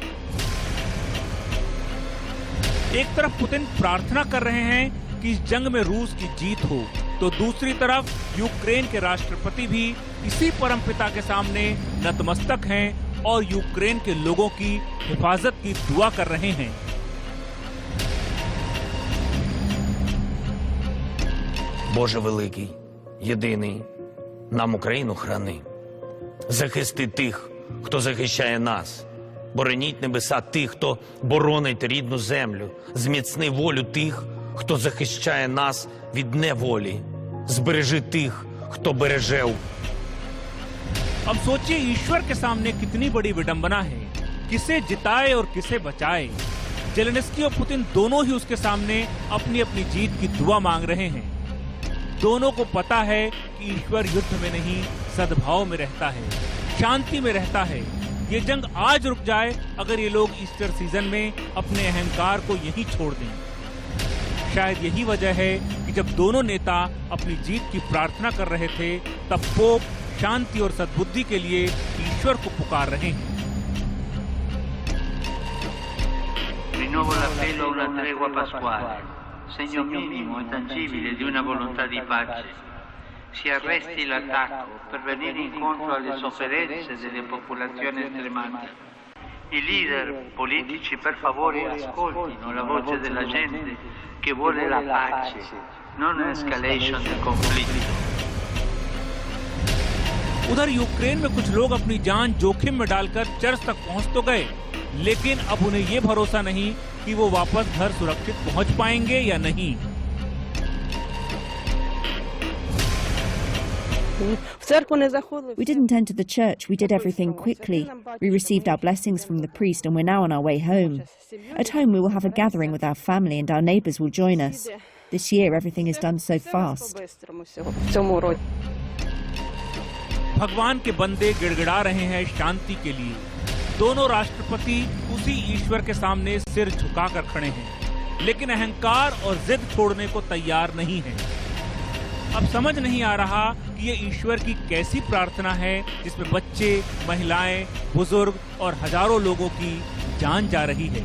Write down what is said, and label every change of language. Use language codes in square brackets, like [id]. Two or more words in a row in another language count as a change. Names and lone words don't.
[hi] एक तरफ पुतिन प्रार्थना कर रहे हैं कि इस जंग में रूस की जीत हो, तो दूसरी तरफ यूक्रेन के राष्ट्रपति भी इसी परमपिता के सामने नतमस्तक हैं और यूक्रेन के लोगों की हिफाजत की दुआ कर रहे हैं। [uk] Боже великий, єдиний, нам Україну храни. Захисти тих, хто захищає нас. Бороніть небеса тих, хто боронить рідну землю. Зміцни волю тих, хто захищає нас від неволі. Збережи тих, хто береже. [hi] अब सोचिए ईश्वर के सामने कितनी बड़ी विडंबना है, किसे जिताए और किसे बचाए। जेलेंस्की और पुतिन दोनों ही उसके सामने अपनी अपनी जीत की दुआ मांग रहे हैं। दोनों को पता है कि ईश्वर युद्ध में नहीं सद्भाव में रहता है, शांति में रहता है। ये जंग आज रुक जाए अगर ये लोग [en] Easter season [hi] में अपने अहंकार को यहीं छोड़ दें। शायद यही वजह है कि जब दोनों नेता अपनी जीत की प्रार्थना कर रहे थे, तब पोप शांति और सद्बुद्धि के लिए ईश्वर को पुकार रहे हैं। [it] Rinnovo l'appello a una tregua pasquale, segno minimo e tangibile di una volontà di pace. Si arresti l'attacco per venire incontro alle sofferenze delle popolazioni stremate. I leader politici per favore ascoltino la voce della gente che vuole la pace, non l'escalation del conflitto. [hi] उधर यूक्रेन में कुछ लोग अपनी जान जोखिम में डालकर चर्च तक पहुंच तो गए, लेकिन अब उन्हें ये भरोसा नहीं कि वो वापस घर सुरक्षित पहुंच पाएंगे या नहीं। [en] We didn't enter the church. We did everything quickly. We received our blessings from the priest and we're now on our way home. At home we will have a gathering with our family and our neighbours will join us. This year everything is done so fast. [hi] भगवान के बंदे गिड़गिड़ा रहे हैं शांति के लिए। दोनों राष्ट्रपति उसी ईश्वर के सामने सिर झुकाकर खड़े हैं, लेकिन अहंकार और जिद छोड़ने को तैयार नहीं है। अब समझ नहीं आ रहा कि ये ईश्वर की कैसी प्रार्थना है जिसमें बच्चे, महिलाएं, बुजुर्ग और हजारों लोगों की जान जा रही है।